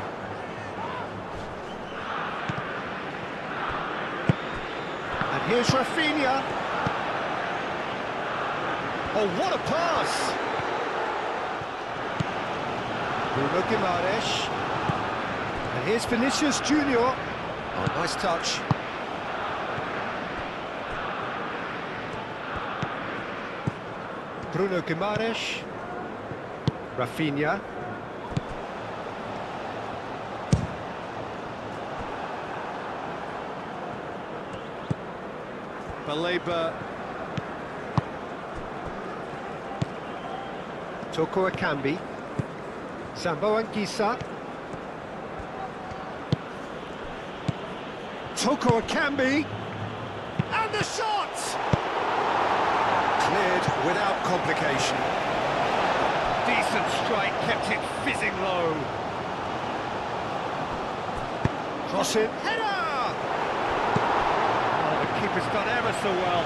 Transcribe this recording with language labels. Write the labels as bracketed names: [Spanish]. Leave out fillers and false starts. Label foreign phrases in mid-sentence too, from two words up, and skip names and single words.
[English] And here's Rafinha. Oh, what a pass! Bruno Guimaraes. And here's Vinicius Junior. Oh, nice touch. Bruno Guimaraes. Rafinha. Baleba. Toko Akambi. Sambo Anguissa. Toko Akambi. And the shot! Cleared without complication. Decent strike, kept it fizzing low. Cross it. Header! Oh, the keeper's done ever so well.